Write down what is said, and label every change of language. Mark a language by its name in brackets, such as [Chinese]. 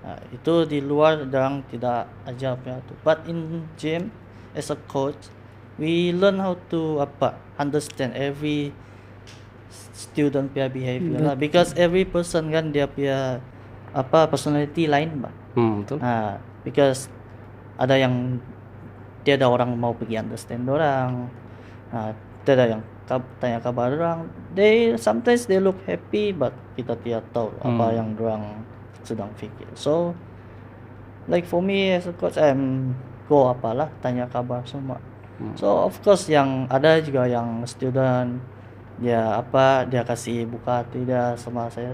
[Malay] Itu di luar orang tidak ajar punya tu. [English] But in gym as a coach, we learn how to understand every student punya behavior lah, because every person [Malay] kan dia punya personality lain bah. Betul. Because ada yang dia ada orang mau [English] pergi understand orang, [Malay] dia ada yang tanya kabar orang. [English] Sometimes they look happy, but [Malay] kita tidak tahu apa yang orang sedang fikir. [English] So like for me as a coach, I'm go [Malay] tanya kabar semua. [English] So of course [Malay] yang ada juga yang student dia kasih buka hati dia sama saya.